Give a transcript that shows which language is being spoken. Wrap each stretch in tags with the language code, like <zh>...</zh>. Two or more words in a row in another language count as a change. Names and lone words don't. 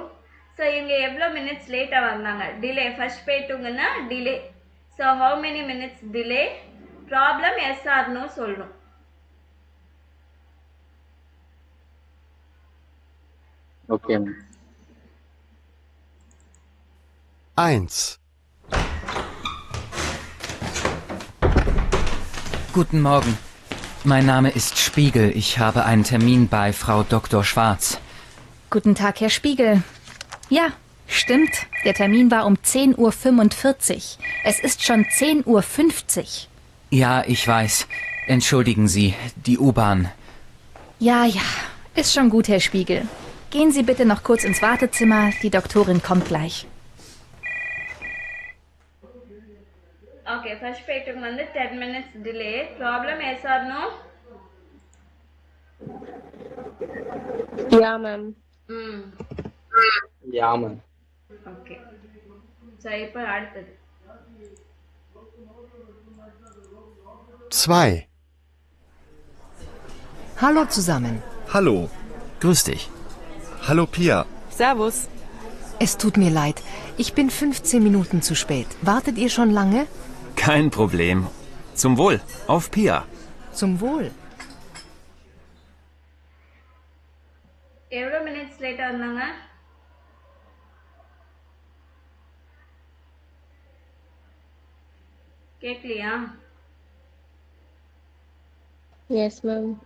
<ta>ஸோ இவங்க எவ்வளோ மினிட்ஸ் லேட்டாக வந்தாங்க? டிலே. ஃபர்ஸ்ட் பேட்டுங்கன்னா டிலே.</ta> <en>so how many minutes delay? problem yes or no சொல்லணும்.</en> <ta>ஓகே. 1.</ta> <de>Guten Morgen. Mein Name ist Spiegel. Ich habe einen Termin bei Frau Dr. Schwarz. Guten Tag, Herr Spiegel. Ja, stimmt. Der Termin war um 10:45 Uhr. Es ist schon 10:50 Uhr. Ja, ich weiß. Entschuldigen Sie, die U-Bahn. Ja, ist schon gut, Herr Spiegel. Gehen Sie bitte noch kurz ins Wartezimmer. Die Doktorin kommt gleich.</de> <en>Okay, first</en> <ta>பேட்டுக்கு வந்து</ta> <en>10 minutes delay. Problem yes or no? Yeah, ma'am. ம்</en> <de>Ja, Mann.</de> <ta>ஓகே. ஸோ இப்போ அடுத்தது 2.</ta> <de>Hallo zusammen. Hallo. Grüß dich. Hallo Pia. Servus. Es tut mir leid. Ich bin 15 Minuten zu spät. Wartet ihr schon lange? Kein Problem. Zum Wohl. Auf Pia. Zum Wohl.</de> <ta>எவ்வளோ மினிட்ஸ் லேட்டாக வந்தாங்க? கேட்கலையா?</ta> <en>Yes, ma'am.</en>